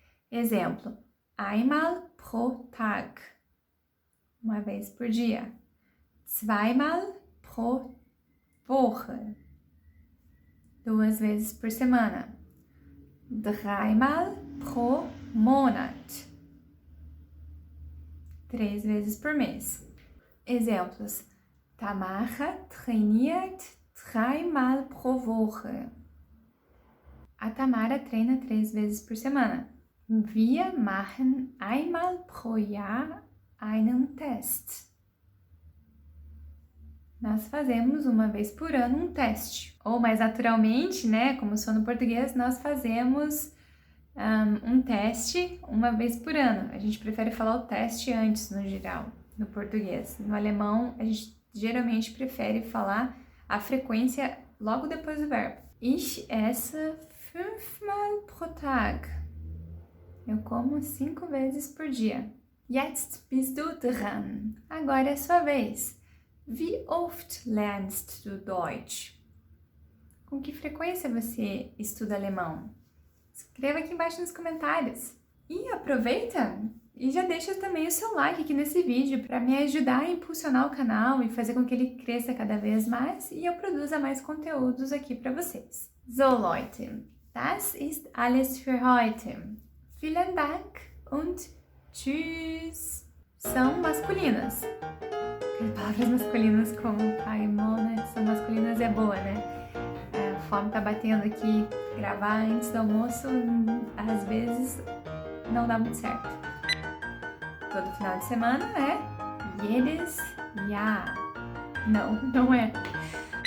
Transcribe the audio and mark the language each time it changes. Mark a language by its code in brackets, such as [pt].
[pt] Exemplo, [de] einmal pro Tag, [pt] uma vez por dia. [de] Zweimal pro Woche, [pt] 2 vezes por semana. [de] Dreimal pro Monat, [pt] 3 vezes por mês. [de] Exemplos, Tamara trainiert 3-mal pro Woche. [pt] A Tamara treina 3 vezes por semana. [de] Wir machen einmal pro Jahr einen Test. [pt] Nós fazemos uma vez por ano um teste. Ou mais naturalmente, né, como sou no português, nós fazemos um teste uma vez por ano. A gente prefere falar o teste antes, no geral, no português. No alemão, a gente geralmente prefere falar a frequência logo depois do verbo. [de] Ich esse 5-mal pro Tag. [pt] Eu como 5 vezes por dia. [de] Jetzt bist du dran. [pt] Agora é a sua vez. [de] Wie oft lernst du Deutsch? [pt] Com que frequência você estuda alemão? Escreva aqui embaixo nos comentários. E aproveita e já deixa também o seu like aqui nesse vídeo para me ajudar a impulsionar o canal e fazer com que ele cresça cada vez mais e eu produza mais conteúdos aqui para vocês. [de] So Leute, das ist alles für heute. Vielen Dank und tschüss! [pt] São masculinas. Palavras masculinas como pai e monat são masculinas é boa, né? A fome tá batendo aqui, gravar antes do almoço, às vezes não dá muito certo. Todo final de semana é [de] jedes Jahr. [pt] Não, não é.